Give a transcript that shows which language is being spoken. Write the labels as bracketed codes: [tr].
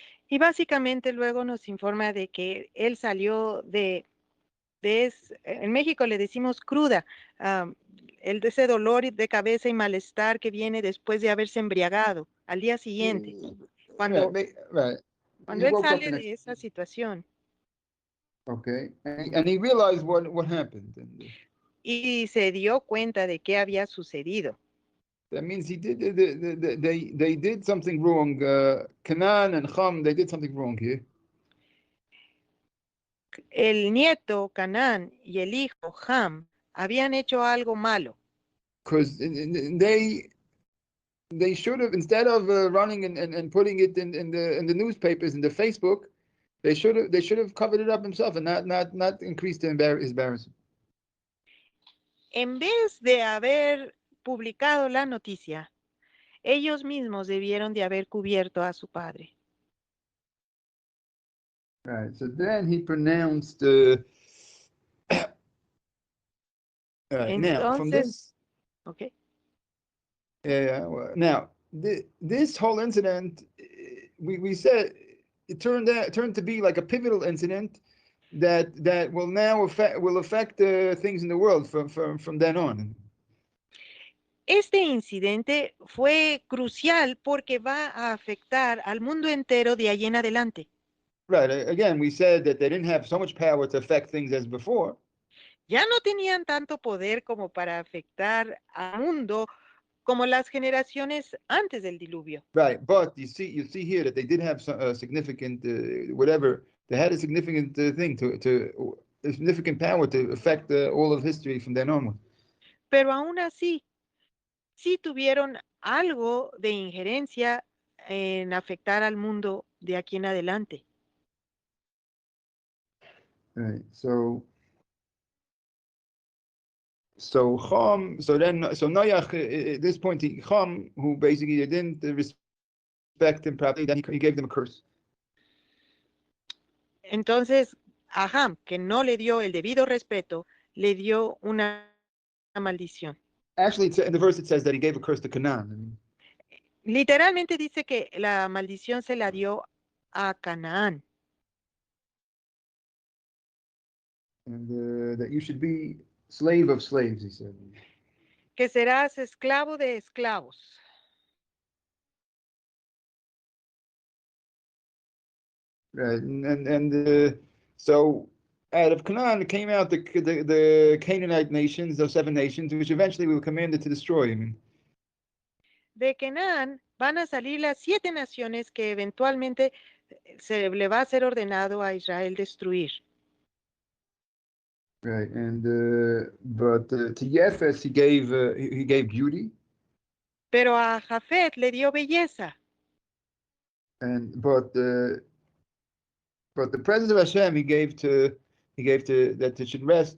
[es] Y básicamente luego nos informa de que él salió en México le decimos cruda, de ese dolor de cabeza y malestar que viene después de haberse embriagado al día siguiente. Cuando él sale de esa situación. [en] Okay, and he realized what happened. [es] Y se dio cuenta de qué había sucedido. [en] That means they did something wrong. Canaan and Cham, they did something wrong here. [es] El nieto Canaán y el hijo Ham habían hecho algo malo. [en] Because they should have, instead of running and putting it in the newspapers, in the Facebook, they should have covered it up himself and not increased his embarrassment. [es] En vez de haber publicado la noticia, ellos mismos debieron de haber cubierto a su padre. [en] Right. So then he pronounced. Entonces, now from this. Okay. Now this whole incident, we said it turned to be like a pivotal incident that will now affect things in the world from then on. [es] Este incidente fue crucial porque va a afectar al mundo entero de ahí en adelante. [en] Right. Again, we said that they didn't have so much power to affect things as before. [es] Ya no tenían tanto poder como para afectar al mundo como las generaciones antes del diluvio. [en] Right, but you see here that they did have some significant whatever. They had a significant thing a significant power to affect all of history from then on. [es] Pero aún así, sí tuvieron algo de injerencia en afectar al mundo de aquí en adelante. [en] Right. So Noach at this point, Chaim, who basically didn't respect him properly, then he gave them a curse. [es] Entonces, a Ham, que no le dio el debido respeto, le dio una maldición. [en] Actually, in the verse it says that he gave a curse to Canaan. [es] Literalmente dice que la maldición se la dio a Canaán. [en] And that you should be slave of slaves, he said. [es] Que serás esclavo de esclavos. [en] Right, so out of Canaan came out the Canaanite nations, those 7 nations, which eventually we were commanded to destroy. [es] De Canaán van a salir las 7 naciones que eventualmente se le va a ser ordenado a Israel destruir. [en] Right, but to Yesef he gave beauty. [es] Pero a Jafet le dio belleza. [en] But the presence of Hashem he gave to that it should rest.